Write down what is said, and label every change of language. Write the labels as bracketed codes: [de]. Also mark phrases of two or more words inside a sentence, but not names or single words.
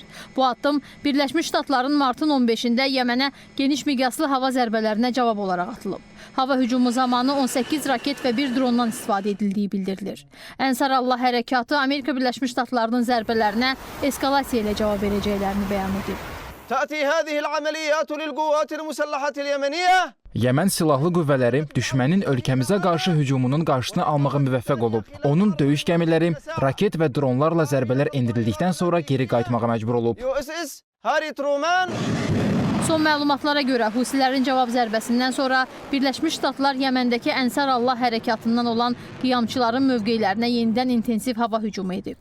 [az] Bu addım Birləşmiş Ştatların martın 15-də Yəmənə geniş miqyaslı hava zərbələrinə cavab olaraq atılıb. Hava hücumu zamanı 18 raket və 1 drondan istifadə edildiyi bildirilir. Ənsarallah hərəkatı Amerika Birləşmiş Ştatlarının zərbələrinə eskalasiya ilə cavab verəcəklərini bəyan edib. [ar] تأتي هذه العمليات للقوات المسلحة اليمنية. [az] Yəmən silahlı qüvvələri düşmənin ölkəmizə qarşı hücumunun qarşısını almağa müvəffəq olub. Onun döyüş gəmiləri, raket və dronlarla zərbələr endirildikdən sonra geri qayıtmağa məcbur olub. USS Harry Truman. Son məlumatlara görə Husilərin cavab zərbəsindən sonra Birləşmiş Ştatlar Yəməndəki Ənsarallah hərəkatından olan qiyamçıların mövqelərinə yenidən intensiv hava hücumu edib.